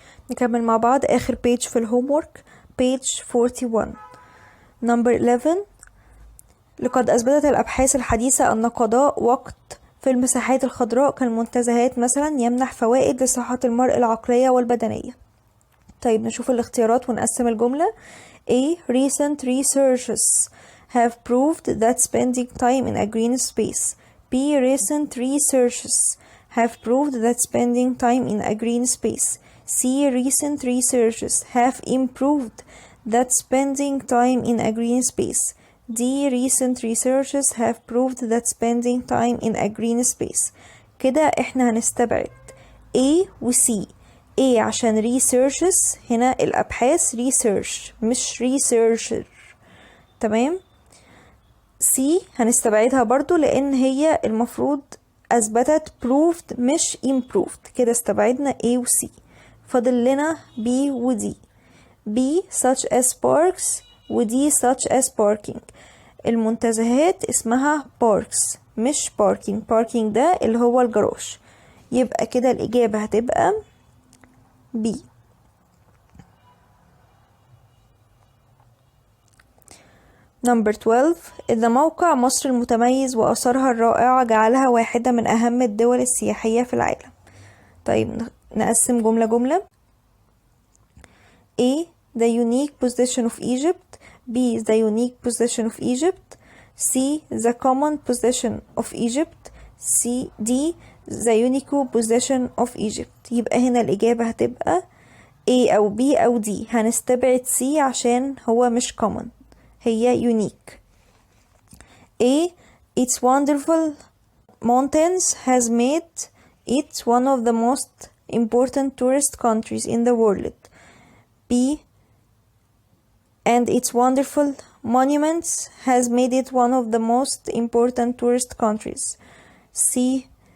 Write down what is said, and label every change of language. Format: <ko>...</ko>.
<ar>نكمل مع بعض آخر page في الهومورك، page 41.</ar> <en>number 11.</en> <ar>لقد أثبتت الأبحاث الحديثة أن قضاء وقت في المساحات الخضراء كالمنتزهات مثلا يمنح فوائد لصحة المرء العقلية والبدنية. طيب نشوف الاختيارات ونقسم الجملة.</ar> <en>A. Recent researches have proved that spending time in a green space. B. Recent researches have proved that spending time in a green space. C. Recent researches have improved that spending time in a green space. D. Recent researches have proved that spending time in a green space.</en> <ar>كده احنا هنستبعد A و C. A عشان researches، هنا الأبحاث research مش researcher. تمام. C هنستبعدها برضو لأن هي المفروض أثبتت proved مش improved. كده استبعدنا A و C. فاضل لنا B و D.</ar> <en>B such as parks و D such as parking.</en> <ar>المنتزهات اسمها parks مش parking. parking ده اللي هو الجراج. يبقى كده الإجابة هتبقى B.</ar> <en>Number 12.</en> <ar>إن موقع مصر المتميز وآثارها الرائعة جعلها واحدة من أهم الدول السياحية في العالم. طيب نقسم جملة جملة. A.</ar> <en>The unique position of Egypt. B. The unique position of Egypt. C. The common position of Egypt. D. The unique position of Egypt.</en> <ar>يبقى هنا الإجابة هتبقى A أو B أو D. هنستبعد C عشان هو مش common، هي unique.</ar> <en>A. Its wonderful mountains has made it one of the most important tourist countries in the world. B. And its wonderful monuments has made it one of the most important tourist countries. C.</en>